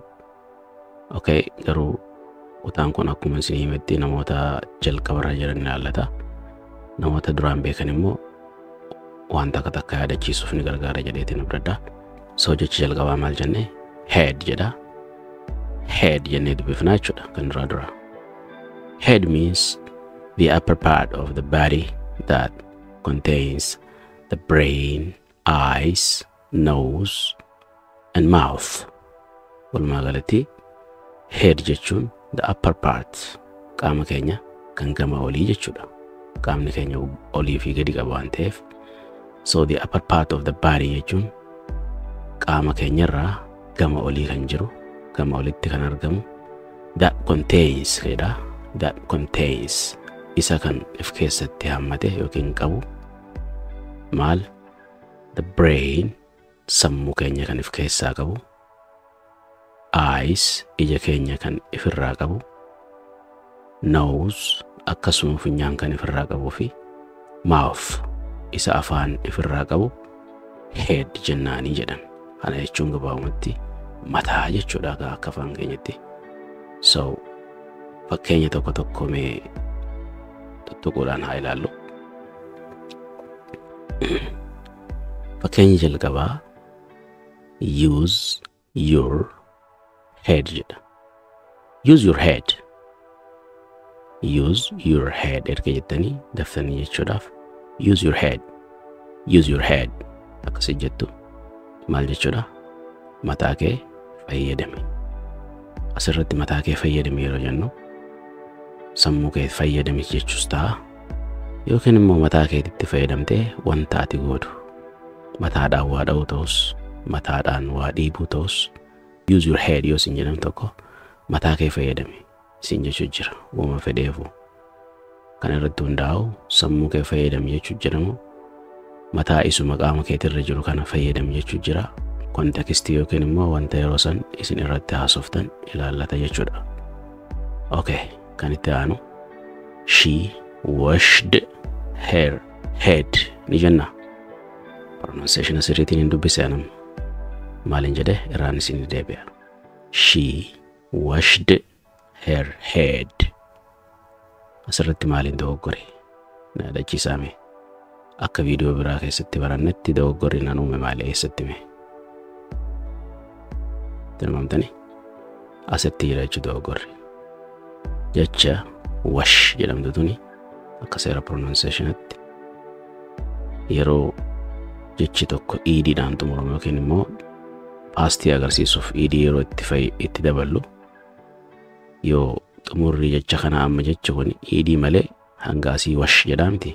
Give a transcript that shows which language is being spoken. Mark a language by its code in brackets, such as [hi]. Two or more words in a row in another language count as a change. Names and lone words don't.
[om] Okay, garuu kutaan kun akkuma isin himetti namoota jalqabarra jiran ilaallata. Namoota duraan beekan immoo waan takka yaadachiisuuf ni gargaara jedheetiin abdadda. So jechi jalqabaa maal jenne? Head jedha. Head jennee dubbifnaa jechuudha kan dura. [en] Head means the upper part of the body that contains the brain, eyes, nose, and mouth. [om] Walumaagalatti head jechuun [en] the upper part [om] qaama keenya kan gama olii jechuudha. Qaamni keenya olii fi gadi qaba waan ta'eef. So [en] the upper part of the body [om] jechuun qaama keenyarraa gama olii kan jiru, gama olitti kan argamu, [en] that contains jedha. That contains [om] isa kan if keessatti hammate yookiin qabu maal? [en] The brain, [om] sammuu keenya kan if keessaa qabu, eyes, ija keenya kan ifirraa qabu, nose, akkasuma funyaan kan ifirraa qabu fi mouth, isa afaan ifirraa qabu head jennaanii jedhan. Kana jechuun gabaabumatti mataa jechuudha akka afaan keenyatti. So fakkeenya tokko mee tuttuquudhaan haa ilaallu. Fakkeenya jalqabaa [en] use your head [om] jedha. [en] Use your head. Use your head [om] erga jettanii daftanii jechuudhaaf [en] use your head. Use your head [om] akkasii jettu maal jechuudha? Mataa kee fayyadami. Asirratti mataa kee fayyadami yeroo jennu sammuu kee fayyadami jechuus ta'a yookiin immoo mataa keetitti fayyadamtee wanta ati gootu mataadhaan waa dha'uu ta'us mataadhaan waa dhiibuu ta'us [en] use your head [om] yoo sin jedham tokko mataa kee fayyadami sin jechuu jira. Uuma fedheefu kan irratti hundaa'u sammuu kee fayyadami jechuu jedhamu mataa isuma qaama keetirra jiru kana fayyadami jechuu jira. Kontekstii yookiin immoo wanta yeroo san isin irratti haasoftan ilaallata jechuudha. Okay, kan itti aanu [en] she washed her head [om] ni jenna. Pronunciation asirriitiin hin dubbise anam maalin jedhe irraan isin deebi'a. [en] She washed her head. [om] Asirratti maalin dogoggore na yaadachiisaame akka viidiyoo biraa keessatti barannetti dogoggorri nan uume maali eessatti mee tilmaamtanii asitti jira jechuu dogoggorri. Jecha wash jedhamtu tuni akka seera pronunciationatti yeroo jechi tokko idiidhaan xumuramu yookiin immoo paastii agarsiisuuf idii yeroo itti daballu yoo xumurri jecha kana amma jecha kun idii malee hanga asii wash jedhaa miti.